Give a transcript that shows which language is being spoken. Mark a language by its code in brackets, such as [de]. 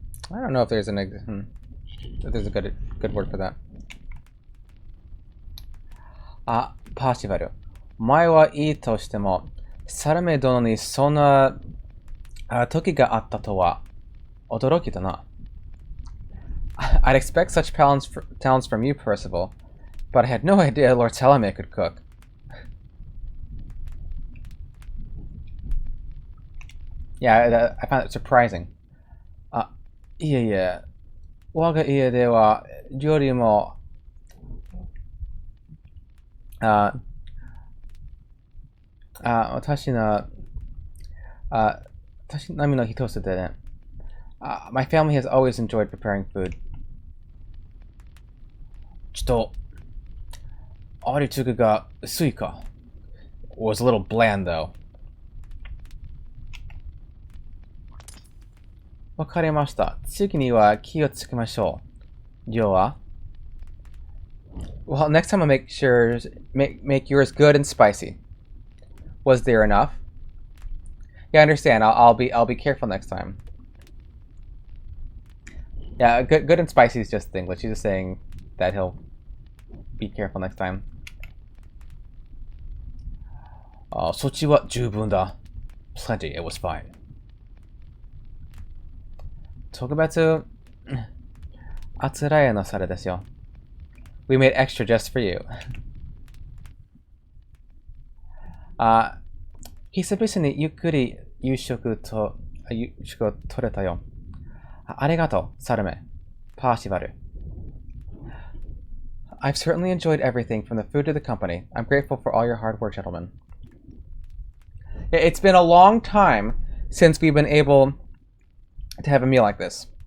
[en] I don't know if there's if there's a good word for that. [ja] パーシバル。前はいいとしても、サルメ殿にそんな時があったとは驚きだな。 [en] I'd expect such talents from you, Percival, but I had no idea Lord Salome could cook. Yeah, I found it surprising. [ja] いえいえ、我が家では料理も私のたしなみの一つでね。 [en] My family has always enjoyed preparing food. [ja] ちょっと、味付けが薄いか。 [en] Was a little bland though. [ja] わかりました。次には気をつけましょう。量は [en] Well, next time I'll make yours good and spicy. Was there enough? Yeah, I understand. I'll be careful next time. Yeah, good and spicy is just English. He's just saying that he'll be careful next time. [ja] そっちは十分だ。 [en] Plenty. It was fine. [ja] 特別あつらえのされですよ。 [en] We made extra just for you. [ja] 久々にゆっくり夕食を取れたよ。ありがとう、サルメ。パーシバル。 [en] I've certainly enjoyed everything from the food to the company. I'm grateful for all your hard work, gentlemen. It's been a long time since we've been able to have a meal like this.